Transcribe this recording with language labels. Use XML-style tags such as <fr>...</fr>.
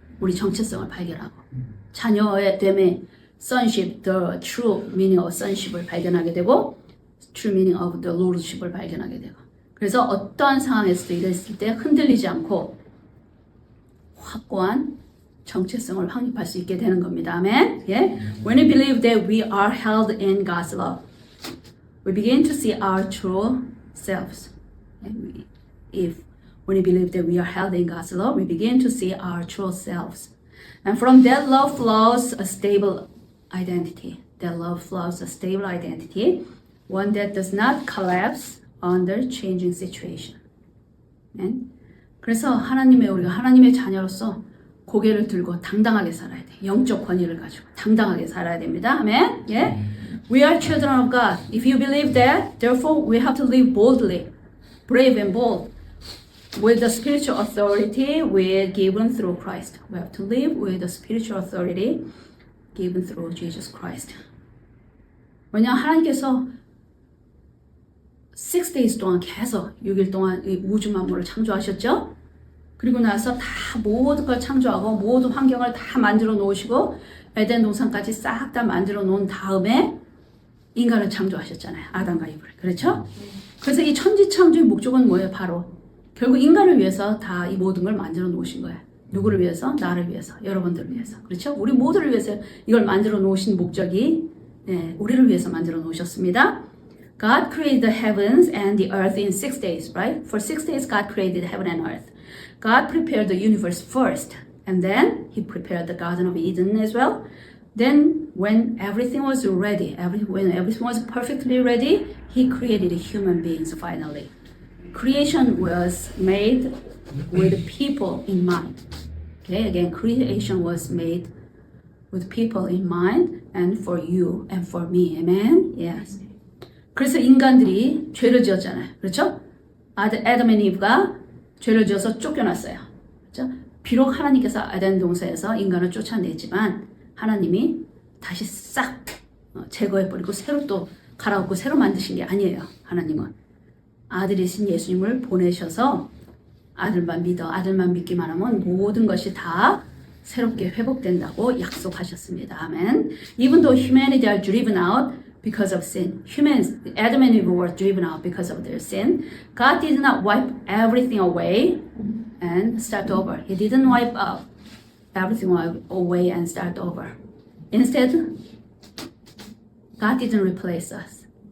<ko>우리 정체성을 발견하고 자녀의 됨의</ko> <en>sonship, the true meaning of sonship</en> <ko>을 발견하게 되고</ko> <en>true meaning of the lordship</en> <ko>을 발견하게 되고, 그래서 어떠한 상황에서도 이랬을 때 흔들리지 않고 확고한 정체성을 확립할 수 있게 되는 겁니다. 아멘. 예?</ko> <en>When we believe that we are held in God's love, we begin to see our true selves. When we believe that we are held in God's love, we begin to see our true selves. And from that love flows a stable identity. That love flows a stable identity, one that does not collapse under changing situation. Amen?</en> <ko>그래서 우리가 하나님의 자녀로서 고개를 들고 당당하게 살아야 돼. 영적 권위를 가지고 당당하게 살아야 됩니다. 아멘. 예?</ko> <en>We are children of God. If you believe that, therefore we have to live boldly, brave and bold, with the spiritual authority we're given through Christ. We have to live with the spiritual authority given through Jesus Christ.</en> <ko>왜냐하면 하나님께서 6 days 동안 계속 6일 동안 이 우주 만물을 창조하셨죠? 그리고 나서 다 모든 걸 창조하고 모든 환경을 다 만들어 놓으시고 에덴 동산까지 싹 다 만들어 놓은 다음에 인간을 창조하셨잖아요. 아담과 이브를. 그렇죠? 그래서 이 천지창조의 목적은 뭐예요? 바로 결국 인간을 위해서 다 이 모든 걸 만들어 놓으신 거예요. 누구를 위해서? 나를 위해서, 여러분들을 위해서. 그렇죠? 우리 모두를 위해서 이걸 만들어 놓으신 목적이 우리를 위해서 만들어 놓으셨습니다.</ko> <en>God created the heavens and the earth in 6 days, right? For 6 days, God created heaven and earth. God prepared the universe first, and then He prepared the Garden of Eden as well. Then, when everything was ready, when everything was perfectly ready, He created human beings finally. Creation was made with people in mind. Okay, again, creation was made with people in mind and for you and for me. Amen? Yes.</en> <ko>그래서 인간들이 죄를 지었잖아요. 그렇죠? 아담 앤 이브가 죄를 지어서 쫓겨났어요. 그렇죠? 비록 하나님께서 에덴 동산에서 인간을 쫓아냈지만 하나님이 다시 싹 제거해버리고 새로 또 갈아엎고 새로 만드신 게 아니에요. 하나님은 아들이신 예수님을 보내셔서 아들만 믿기만 하면 모든 것이 다 새롭게 회복된다고 약속하셨습니다. 아멘.</ko> <en>Even though humanity are driven out because of sin, Adam and Eve were driven out because of their sin. God did not wipe everything away and start over. He didn't wipe out everything away and start over. Instead, God didn't replace us.</en>